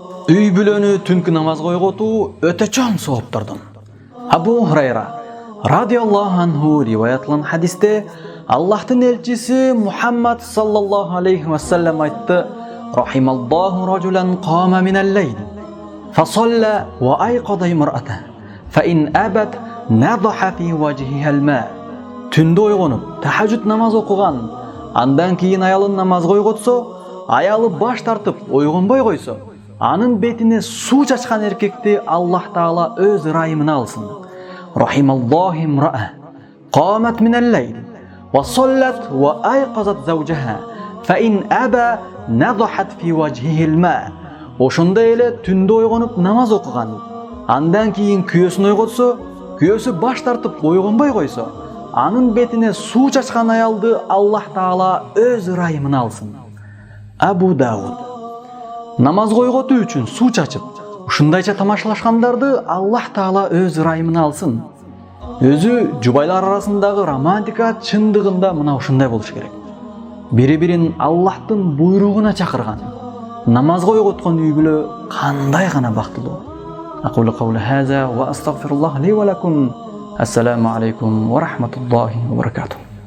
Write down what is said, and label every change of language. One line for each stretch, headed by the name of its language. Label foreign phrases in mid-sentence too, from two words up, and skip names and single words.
Kyrgyz: үй бүлөнү түнкү намазга ойготуу өтө чоң сооптурдун. Абу Хурайра
Arabic: رضي الله عنه
Kyrgyz: риваят кылган хадисте Аллахтын элчиси Мухаммад
Arabic: صلى الله عليه وسلم
Kyrgyz: айтты:
Arabic: "رحم الله رجلا قام من الليل, فصلى وأيقظ امرأته فإن أبت نضح في وجهها الماء."
Kyrgyz: Түндө ойгонуп, тахажжуд намаз окуган, андан кийин аялын намазга ойготсо, аялы баш тартып ойгонбой койсо, анын бетине суу чачкан эркекти Аллах Таала өз ырайымына алсын.
Arabic: رحم الله امرأة قامت من الليل وصلت وأيقظت زوجها فإن أبى نضحت في وجهه الماء.
Kyrgyz: Ошондой эле түндө ойгонуп намаз окуган, андан кийин күйөөсүн ойготсо, күйөөсү баш тартып ойгонбой койсо, анын бетине суу чачкан аялды Аллах Таала өз ырайымына алсын. Абу Дауд. Намазга ойготуу үчүн суу чачып, ушундайча тамашалашкандарды Аллах Таала өз ырайымына алсын. Өзү жубайлар арасындагы романтика чындыгында мына ушундай болуш керек. Бири-бирин Аллахтын буйругуна чакырган, намазга ойготкон үй бүлө кандай гана бактылуу.
Arabic: أقول قولي هذا وأستغفر الله لي ولكم. السلام عليكم ورحمة الله وبركاته.